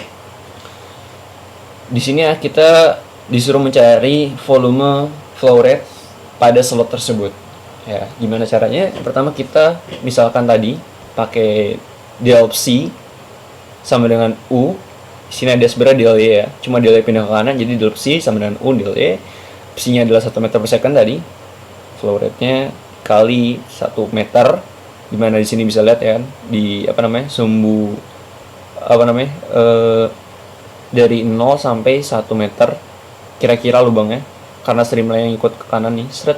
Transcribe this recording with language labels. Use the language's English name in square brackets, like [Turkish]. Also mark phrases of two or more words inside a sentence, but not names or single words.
[Indonesian] Di sini kita disuruh mencari [English] volume flow rate [Indonesian] pada slot tersebut. Ya, gimana caranya? Pertama kita misalkan tadi pakai del psi sama dengan U. Di sini ada sebenarnya del Y ya. Cuma del Y pindah ke kanan, jadi del psi sama dengan U del Y. Psi-nya adalah 1 [English] meter per second [Indonesian] tadi. [English] Flow rate- [Indonesian] nya kali 1 meter. Dimana di sini bisa lihat ya, di sumbu dari 0 sampai 1 meter kira-kira lubangnya, karena streamline yang ikut ke kanan nih, seret.